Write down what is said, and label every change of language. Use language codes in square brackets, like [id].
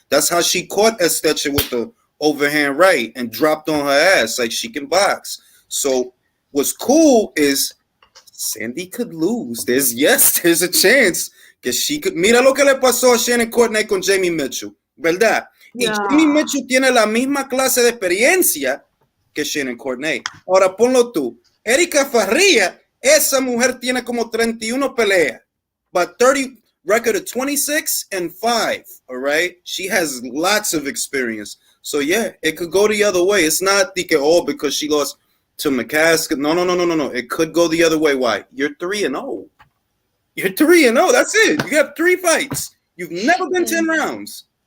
[en] That's how she caught Esteche with the overhand right and dropped on her ass. Like, she can box. So what's cool is Sandy could lose. There's a chance que she could. [es] Mira lo que le pasó a Shannon Courtney con Jamie Mitchell, ¿verdad? Y Jamie Mitchell tiene la misma clase de experiencia que Shannon Courtney. Ahora ponlo tú. Erika Farias, esa mujer tiene como 31 peleas, [en] but 30 record of 26-5. All right, she has lots of experience. So yeah, it could go the other way. It's not because she lost to McCaskill. No. It could go the other way. Why? You're 3-0. You're 3-0. That's it. You have 3 fights. You've never been 10 rounds.